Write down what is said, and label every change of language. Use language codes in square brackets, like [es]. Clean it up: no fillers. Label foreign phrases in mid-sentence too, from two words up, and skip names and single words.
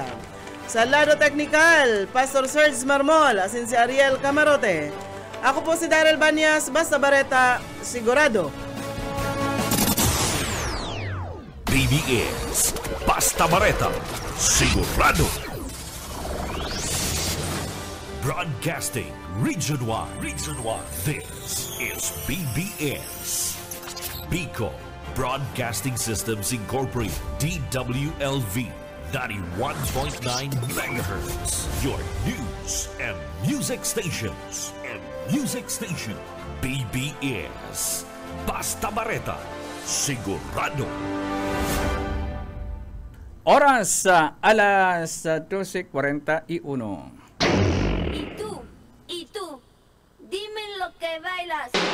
[bik] Sa lado teknikal, Pastor Serge Marmol, asin si Ariel Camarote. Ako po si Daryl Banyas, basta bareta, sigurado. BBS, basta bareta, sigurado. [en] Broadcasting region-wide. This is BBS. Bicol Broadcasting Systems Incorporated. DWLV 91.9 MHz. Your news and music stations. [bik] BBS. Basta Bareta. Sigurado. Oras alas 12:41. [es] Y tú, dime lo que bailas.